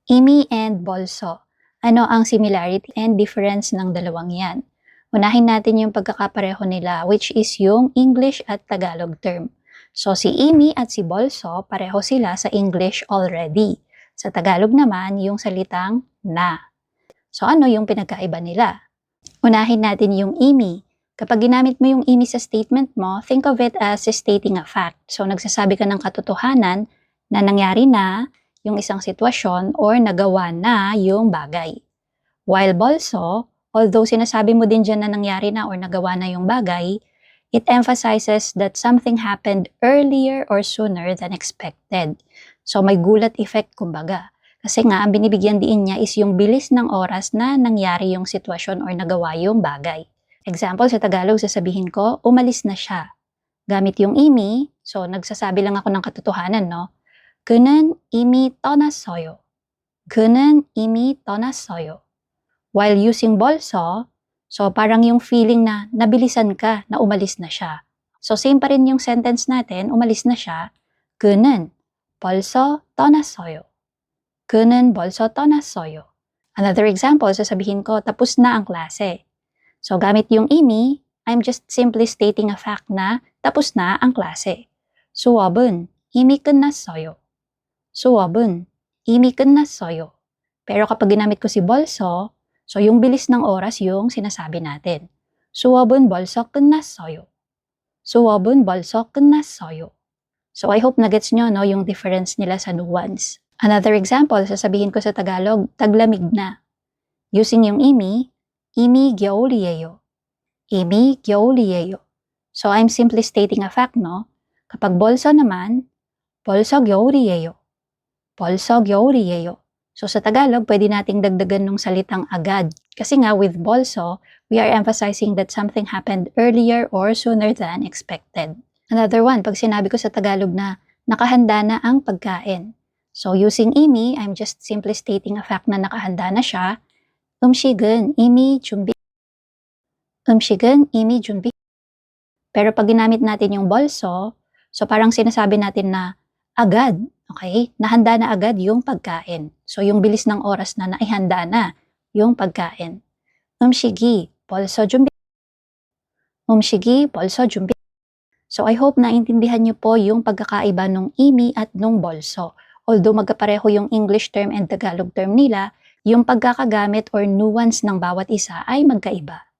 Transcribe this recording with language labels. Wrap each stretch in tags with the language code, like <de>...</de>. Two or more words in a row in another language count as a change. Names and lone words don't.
<en>Imi and bolso.</en> <tl>Ano ang</tl> <en>similarity and difference</en> <tl>ng dalawang yan? Unahin natin yung pagkakapareho nila,</tl> <en>which is</en> <tl>yung English at Tagalog term. So si imi at si bolso, pareho sila sa English already. Sa Tagalog naman, yung salitang na. So ano yung pinagkaiba nila? Unahin natin yung imi. Kapag ginamit mo yung imi sa statement mo,</tl> <en>think of it as stating a fact.</en> <tl>So nagsasabi ka ng katotohanan na nangyari na yung isang sitwasyon or nagawa na yung bagay. While bolso, although sinasabi mo din dyan na nangyari na or nagawa na yung bagay,</tl> <en>it emphasizes that something happened earlier or sooner than expected.</en> <tl>So may gulat effect kumbaga. Kasi nga, ang binibigyan diin niya is yung bilis ng oras na nangyari yung sitwasyon or nagawa yung bagay. Example, sa Tagalog, sasabihin ko, umalis na siya. Gamit yung imi, so nagsasabi lang ako ng katotohanan, no?</tl> <ko>그는 이미 떠났어요. 그는 이미 떠났어요.</ko> <en>While using</en> <tl>bolso, so parang yung feeling na nabilisan ka na umalis na siya. So same pa rin yung sentence natin, umalis na siya.</tl> <ko>그는 벌써 떠났어요. 그는 벌써 떠났어요.</ko> <en>Another example,</en> <tl>sasabihin ko, tapos na ang klase. So gamit yung imi,</tl> <en>I'm just simply stating a fact</en> <tl>na tapos na ang klase.</tl> <ko>수업은 이미 끝났어요. 수업은 이미 끝났어요.</ko> <tl>Pero kapag ginamit ko si bolso, so yung bilis ng oras yung sinasabi natin.</tl> <ko>수업은 벌써 끝났어요. 수업은 벌써 끝났어요.</ko> <tl>So</tl> <en>I hope</en> <tl>na gets nyo no, yung difference nila sa nuance.</tl> <en>Another example,</en> <tl>sasabihin ko sa Tagalog, taglamig na. Using yung imi,</tl> <ko>이미 겨울이에요. 이미 겨울이에요.</ko> <en>So I'm simply stating a fact, no?</en> <tl>Kapag bolso naman,</tl> <ko>벌써 겨울이에요. 벌써 겨울이에요.</ko> <tl>So sa Tagalog, pwede nating dagdagan ng salitang agad. Kasi nga</tl> <en>with bolso, we are emphasizing that something happened earlier or sooner than expected. Another one,</en> <tl>pag sinabi ko sa Tagalog na nakahanda na ang pagkain.</tl> <en>So using imi, I'm just simply stating a fact</en> <tl>na nakahanda na siya.</tl> <ko>음식은 이미 준비. 음식은 이미 준비.</ko> <tl>Pero pag ginamit natin yung bolso, so parang sinasabi natin na agad, okay? Nahanda na agad yung pagkain. So yung bilis ng oras na naihanda na yung pagkain.</tl> <ko>음식이 벌써 준비. 음식이 벌써 준비.</ko> <tl>So I hope na intindihan niyo po yung pagkakaiba ng imi at ng bolso. Although magkapareho yung</tl> <en>English term and Tagalog term</en> <tl>nila, yung pagkakagamit or nuance ng bawat isa ay magkaiba.</tl>